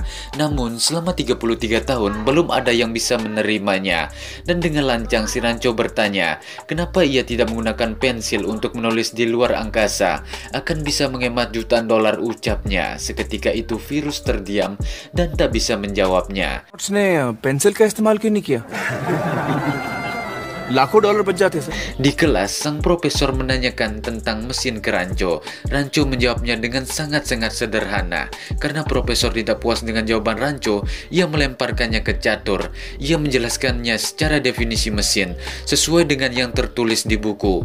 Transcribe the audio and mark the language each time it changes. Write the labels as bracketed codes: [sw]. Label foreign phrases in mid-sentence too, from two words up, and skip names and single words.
[id] Namun selama 33 tahun belum ada yang bisa menerimanya. Dan dengan lancang si Rancho bertanya, kenapa ia tidak menggunakan pensil untuk menulis di luar angkasa? Akan bisa menghemat jutaan dolar, ucapnya. Seketika itu Virus terdiam dan tak bisa menjawabnya. [hi] उसने पेंसिल का इस्तेमाल क्यों नहीं किया? लाखों डॉलर बच जाते सर. [id] Di kelas, sang profesor menanyakan tentang mesin ke Rancho. Rancho menjawabnya dengan sangat-sangat sederhana. Karena profesor tidak puas dengan jawaban Rancho, ia melemparkannya ke Catur. Ia menjelaskannya secara definisi mesin, sesuai dengan yang tertulis di buku.